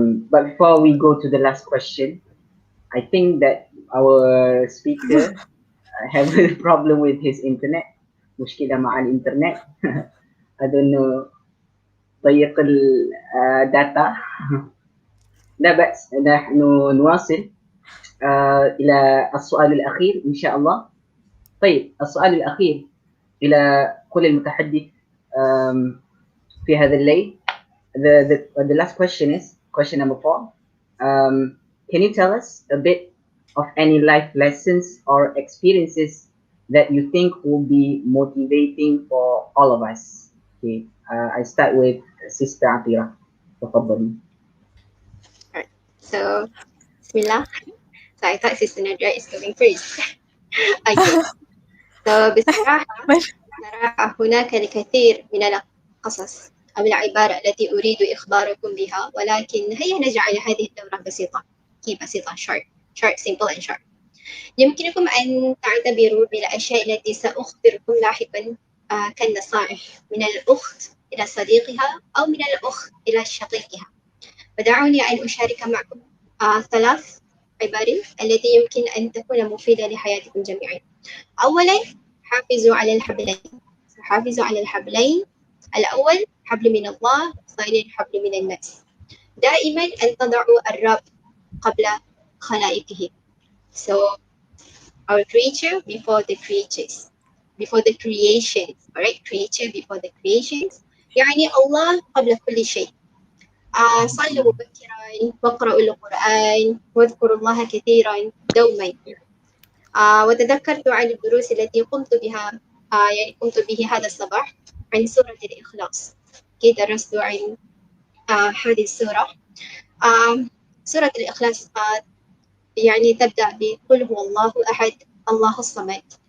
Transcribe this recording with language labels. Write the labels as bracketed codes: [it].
[en] But before we go to the last question, I think that our speaker have a problem with his internet. [ar] مشكلة مع الإنترنت. [en] I don't know [ar] طريق الداتا. لا بأس، نحن نواصل إلى السؤال الأخير إن شاء الله. طيب، السؤال الأخير إلى كل المتحدث في هذا الليل. [en] The last question is question number 4. Can you tell us a bit of any life lessons or experiences that you think will be motivating for all of us? Okay, I start with Sister Atira. [ar] تفضلي. [en] Alright, so Bismillah. So I thought Sister Nadia is going first. [ar] Okay, so بصراحة هناك الكثير من القصص أو العبارة التي أريد إخباركم بها، ولكن هيا نجعل هذه الدورة بسيطة. بسيطة [en] short, simple and short. [ar] يمكنكم أن تعتبروا بالأشياء التي سأخبركم لاحقا كالنصائح من الأخت إلى صديقها أو من الأخت إلى شقيقها. ودعوني أن أشارك معكم 3 عبارات التي يمكن أن تكون مفيدة لحياتكم جميعا. أولا، حافظوا على الحبلين. حافظوا على الحبلين. الأول حبل من الله، ثانيا حبل من الناس. دائما أن تضعوا الرب قبل خلائقه. [en] So our creature before the creatures, before the creations, alright? Creature before the creations. [ar] يعني الله قبل كل شيء. صلوا مبكرا واقرأوا القرآن واذكروا الله كثيرا دوما. وتذكرت عن الدروس التي قمت بها قمت به هذا الصباح عن سورة الإخلاص. درست عن هذه السورة. سورة الإخلاص يعني تبدأ بقل هو الله أحد الله الصمد.